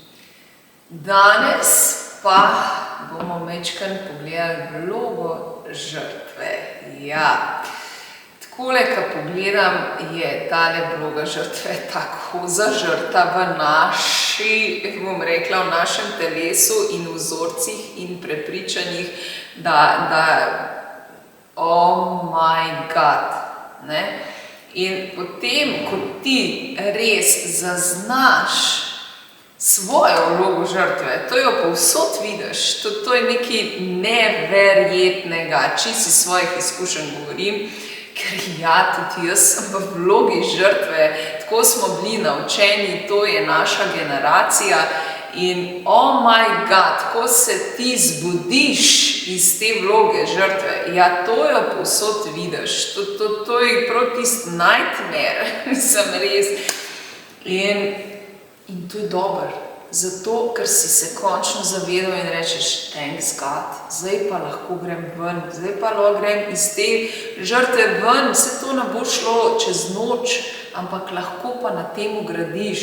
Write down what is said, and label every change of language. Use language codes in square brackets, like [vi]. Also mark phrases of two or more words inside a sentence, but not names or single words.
[sl] Danes pa bomo majčkeno pogledali vlogo žrtve. Ja, takole, ko pogledam, je tale vloga žrtve tako zažrta v naši, bom rekla, v našem telesu in vzorcih in prepričanjih, [en] oh my God, [sl] ne? In potem, ko ti res zaznaš svojo vlogo žrtve, to jo povsod vidiš, to je nekaj neverjetnega, čisto iz svojih izkušenj govorim, ker ja, tudi jaz sem v vlogi žrtve, tako smo bili naučeni, to je naša generacija in [en] oh my God, [sl] ko se ti zbudiš iz te vloge žrtve, ja, to jo povsod vidiš, to je prav tisti nightmare, sem res. In to je dobro, zato, ker si se končno zavedal in rečeš, [en] thanks God, [sl] zdaj pa lahko grem ven, zdaj pa lahko grem iz te žrtve ven, vse to ne bo šlo čez noč, ampak lahko pa na temu gradiš.